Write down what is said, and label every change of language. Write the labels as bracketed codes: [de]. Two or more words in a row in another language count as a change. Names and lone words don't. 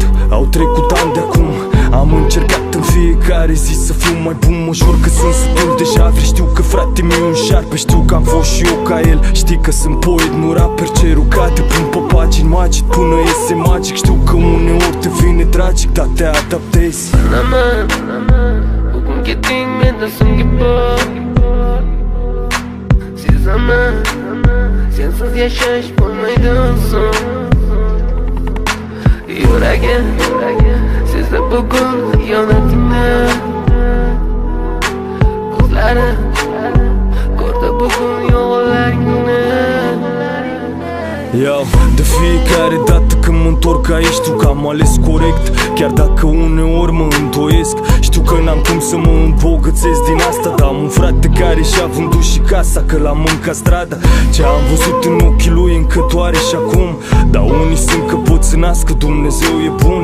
[ro] Au trecut ani de acum, am încercat în fiecare zi să fiu mai bun. Mă jur că sunt sătul de javre, știu că frate mi-e un șarpe, știu că am fost și eu ca el. Știi că sunt poet, nu rapper, cerul cade, pun pe pagini magic până iese magic. Știu că uneori te vine tragic, dar te adaptezi. [uz] Hukum ketting menda sunggipa Si zaman sensiz yashash bo'lmaydi so'ng Yuragim sezdi bugun xiyonatingni Ko'zlarim ko'rdi bugun yolg'onlaringni. [ro] Iau, de fiecare dată când mă întorc aici știu că am ales corect, chiar dacă uneori mă îndoiesc. Știu că n-am cum să mă îmbogățesc din asta, dar am un frate care și-a vândut și casa, că l-am mâncat strada. Ce am văzut în ochii lui încă doare și acum, dar unii sunt căpățânați că Dumnezeu e bun.